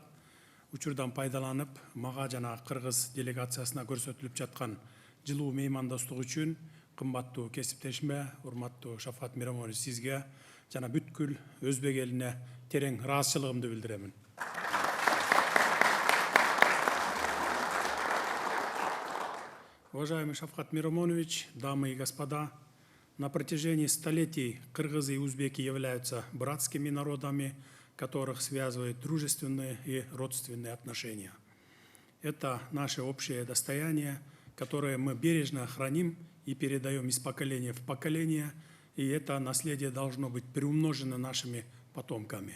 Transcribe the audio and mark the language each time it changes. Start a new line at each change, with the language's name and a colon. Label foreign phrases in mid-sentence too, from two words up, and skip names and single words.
Kyrgyz: Учурдан пайдаланып, мага жана Кыргыз делегациясына көрсөтүлүп жаткан жылуу меймандостук үчүн кымбаттуу кесиптешиме, урматтуу Шавкат Миромонович, сизге жана бүткүл Өзбек элине терең ыраазычылыгымды билдиремин.
Russian: Уважаемый Шавкат Миромонович, дамы и господа, на протяжении столетий кыргызы и узбеки являются братскими народами, которых связывают дружественные и родственные отношения. Это наше общее достояние, которое мы бережно храним и передаем из поколения в поколение, и это наследие должно быть приумножено нашими потомками.